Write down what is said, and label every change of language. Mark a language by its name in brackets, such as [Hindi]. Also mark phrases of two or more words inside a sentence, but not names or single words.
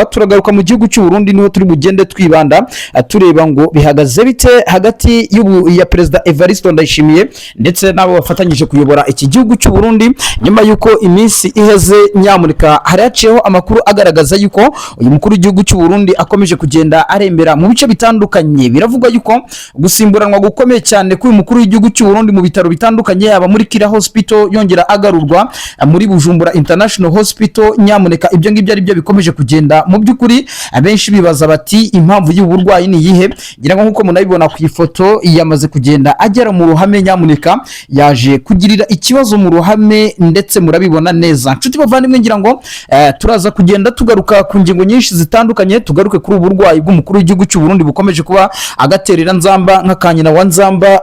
[Kinyarwanda] Turagaruka mu gihugu cy'u Burundi niho turi bugende twibanda tureba ngo bihagaze bite hagati ya President Evariste Ndayishimiye ndetse nabo bafatanyije kuyobora iki gihugu cy'u Burundi, nyuma yuko iminsi iheze nyamurika haraciyeho amakuru agaragaza yuko uyu mukuru w'igihugu cy'u Burundi akomeje kugenda arembera mu bice bitandukanye. Biravuga yuko gusimburanwa gukomeye cyane k'uyu mukuru w'igihugu cy'u Burundi mu bitaro bitandukanye yaba muri Kira Hospital yongera agarurwa muri Bujumbura International Hospital. Nyamuneka ibyo ngibyo ari byo bikomeje kugenda mu by'ukuri abenshi bibaza bati impamvu y'uburwayi ni yihe. Ngira ngo nkuko munabibona ku ifoto yamaze kugenda agera mu ruhame, nyamuneka yaje kugirira ikibazo mu ruhame ndetse murabibona neza. Nshuti bavandimwe, ngira ngo turaza kugenda tugaruka ku ngingo nyinshi zitandukanye, tugaruke kuri uburwayi bw'umukuru w'igihugu cy'u Burundi bukomeje kuba agaterera nzamba nk'akanyina wa nzamba.